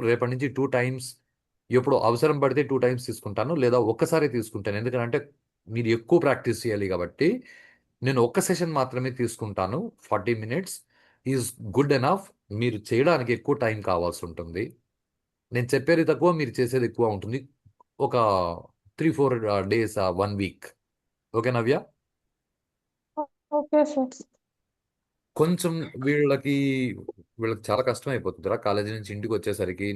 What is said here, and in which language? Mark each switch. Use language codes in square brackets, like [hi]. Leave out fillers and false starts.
[te] రేపటి నుంచి 2 టైమ్స్, ఎప్పుడు అవసరం పడితే 2 టైమ్స్ తీసుకుంటాను, లేదా ఒక్కసారి తీసుకుంటాను. ఎందుకంటే మీరు ఎక్కువ ప్రాక్టీస్ చేయాలి కాబట్టి నేను ఒక్క సెషన్ మాత్రమే తీసుకుంటాను. [en] 40 minutes is good enough. [te] మీరు చేయడానికి ఎక్కువ టైం కావాల్సి ఉంటుంది. నేను చెప్పేది తక్కువ, మీరు చేసేది ఎక్కువ ఉంటుంది. [en] ఒక 3-4 days, 1 week. Okay Navya. Okay sir. [te] కొంచెం వీళ్ళకి వీళ్ళకి చాలా కష్టం అయిపోతుందిరా కాలేజీ నుంచి ఇంటికి వచ్చేసరికి.